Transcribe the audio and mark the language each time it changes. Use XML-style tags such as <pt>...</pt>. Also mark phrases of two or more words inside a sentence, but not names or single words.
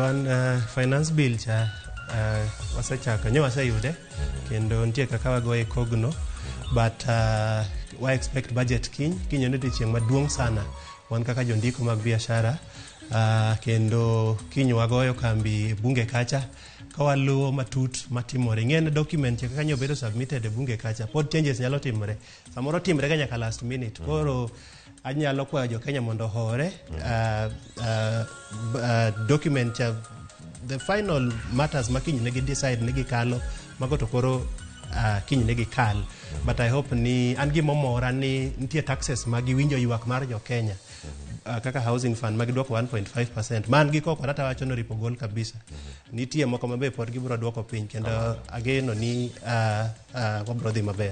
<luo>Wan</luo> <en>finance bill</en> <luo>cha wasechako nyo waseyude kendo nitie kaka wagoye kogno but wa expect budget kiny odiochieng' maduong' sana wan kaka jondiko mag biashara kendo kiny wagoyo kambi bunge kacha ka waluwo matut matimore ng'en document kaka nyo bedo submitted e bunge kacha pod changes nyalo timore samoro timre ga nyaka</luo> <en>last minute</en> <luo>koro anyalo kwayo jo Kenya mondo hore</luo> <en>document the final matters</en> <luo>makiny negi decide negi kalo mago to koro kiny negi kal</luo> <en>but I hope</en> <luo>ni an gi momora ni nitie taxes magi winjo ywak mar jo Kenya kaka</luo> <en>housing fund</en> <luo>magi dwoko 1.5% man gi koko rata wacho no ripo gol kabisa nitie moko mabe pod gibro dwoko piny kendo ageno ni wabro dhi maber.</luo>